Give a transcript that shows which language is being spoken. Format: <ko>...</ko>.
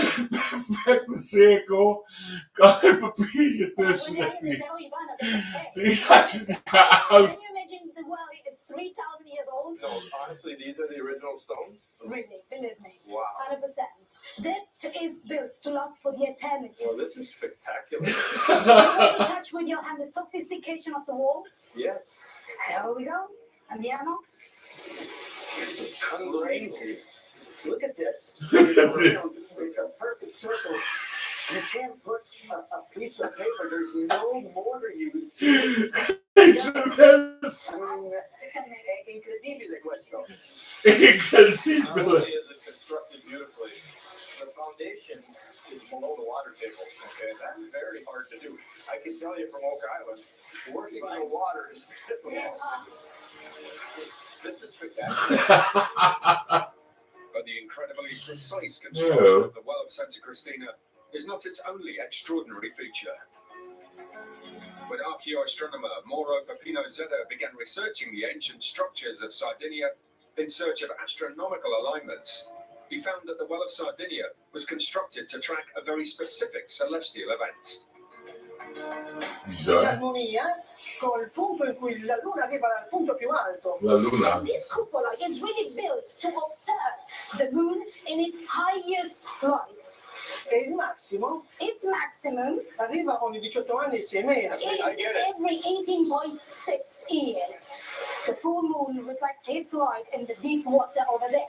<nl>Perfecte cirkel. Kan een papiertje tussen.</nl> <en>When they say, "Oh, Ivana, that's a fake."</en> <nl>3000 jaar</nl> <en>Can</en> <nl>oud.</nl> <en>you imagine the well is 3,000 years old? No, honestly, these are the original stones. Really, believe me. Wow. 100%. That is built to last for the eternity. Well, this is spectacular. You want to touch with your hand the sophistication of the wall? Yeah. Here we go.</en> <it>Andiamo.</it> <en>This is crazy. Look at this. Look at this. It's a perfect circle. You can't put a piece of paper. There's no mortar used to put the stuff.</en> <it>Incredibile.</it> <en>I mean,</en> <it>è incredibile questo.</it> <en>Not only</en> <it>Incredibile.</it> <en>is it constructed beautifully, the foundation is below the water table. Okay, that's very hard to do. I can tell you from Oak Island, working on the water is difficult. This is spectacular. But the incredibly precise construction of the well of Santa Cristina is not its only extraordinary feature. When archaeoastronomer Mauro Peppino Zeta began researching the ancient structures of Sardinia in search of astronomical alignments, he found that the well of Sardinia was constructed to track a very specific celestial event.</en> <nl>Bizar.</nl> <it>L'armonia col punto in cui la luna arriva al punto più alto. La luna.</it> <en>This cupola is really built to observe the moon in its highest light.</en> <it>E il massimo</it> <en>Its maximum</en> <it>arriva ogni 18 anni e 6 mesi.</it> <en>is every 18.6 years. The full moon reflects its light in the deep water over there.</en>